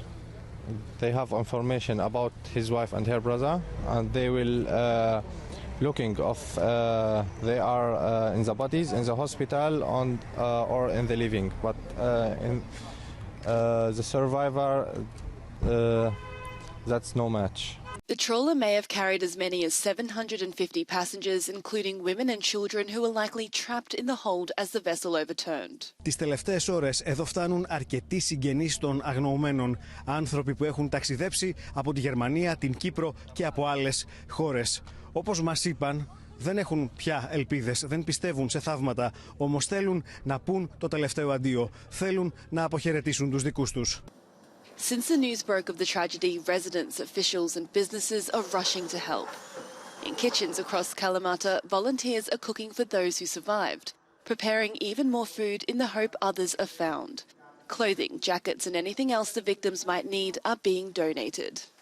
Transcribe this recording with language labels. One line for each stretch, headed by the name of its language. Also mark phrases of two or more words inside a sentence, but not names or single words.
English: They have information about his wife and her brother, and they will looking of they are in the bodies in the hospital or in the living, but in the survivor. That's no match. The trawler may have carried as many as 750 passengers, including women and children who were likely trapped in the hold as the vessel overturned.
Greek: Τις τελευταίες ώρες εδώ φτάνουν αρκετοί συγγενείς των αγνοωμένων, άνθρωποι που έχουν ταξιδέψει από τη Γερμανία, την Κύπρο και από άλλες χώρες. Όπως μας είπαν, δεν έχουν πια ελπίδες, δεν πιστεύουν σε θαύματα, όμως θέλουν να πούν το τελευταίο αντίο, θέλουν να αποχαιρετήσουν τους δικούς τους.
English: Since the news broke of the tragedy, residents, officials and businesses are rushing to help. In kitchens across Kalamata, volunteers are cooking for those who survived, preparing even more food in the hope others are found. Clothing, jackets and anything else the victims might need are being donated.